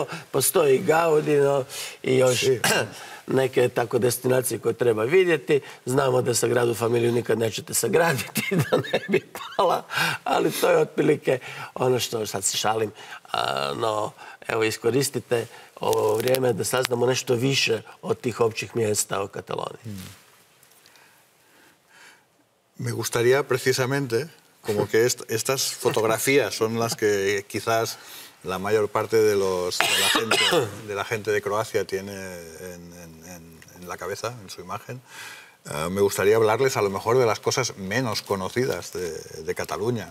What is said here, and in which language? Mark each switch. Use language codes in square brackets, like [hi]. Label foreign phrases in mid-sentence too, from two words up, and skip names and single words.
[hr] Postoji i Gaudino i još neke tako destinacije koje treba vidjeti. Znamo da Sagradu Familiju nikad nećete sagraditi, da ne bi pala, ali to je otprilike ono što, sad se šalim, no evo iskoristite ovo vrijeme da saznamo nešto više od tih općih mjesta o Kataloniji. [es] Me gustaría precisamente, como que estas fotografías son las que quizás la mayor parte de la gente de Croacia tiene en la cabeza, en su imagen. Me gustaría hablarles a lo mejor de las cosas menos conocidas de Cataluña.